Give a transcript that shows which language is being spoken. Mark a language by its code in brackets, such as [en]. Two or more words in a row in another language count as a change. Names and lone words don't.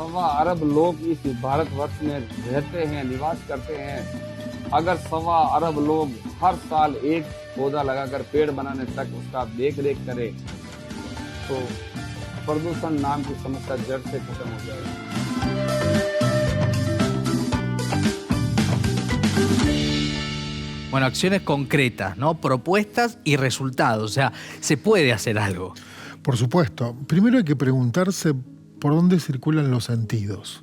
[hi] 1.25 अरब लोग इस भारतवर्ष में रहते हैं, निवास करते हैं। अगर 1.25 अरब लोग हर साल एक पौधा लगाकर पेड़ बनाने तक उसका देख रेख करें तो प्रदूषण नाम की समस्या जड़ से खत्म हो जाएगी। [es] Bueno, acciones concretas, ¿no? Propuestas y resultados. O sea, se puede hacer algo. Por supuesto. Primero hay que preguntarse por dónde circulan los sentidos.